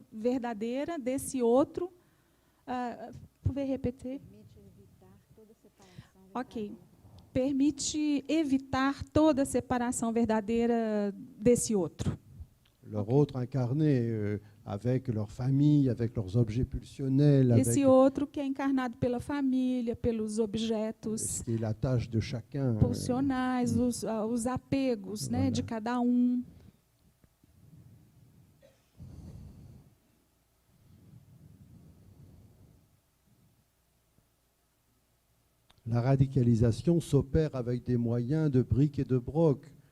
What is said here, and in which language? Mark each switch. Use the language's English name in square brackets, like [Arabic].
[Portuguese] verdadeira desse outro. [French] Pouvez répéter? [Portuguese] Ok. Permite evitar toda separação verdadeira desse outro. [French] Leur autre incarné avec leur famille, avec leurs objets pulsionnels, avec [Portuguese] Esse outro que é encarnado pela família, pelos [French] ce [Portuguese] objetos [French] qui est la tâche de chacun. [Portuguese] pulsionais, os apegos, né, [French] Voilà. [Portuguese] de cada um. [French] La radicalisation s'opère avec des moyens de briques et de broc.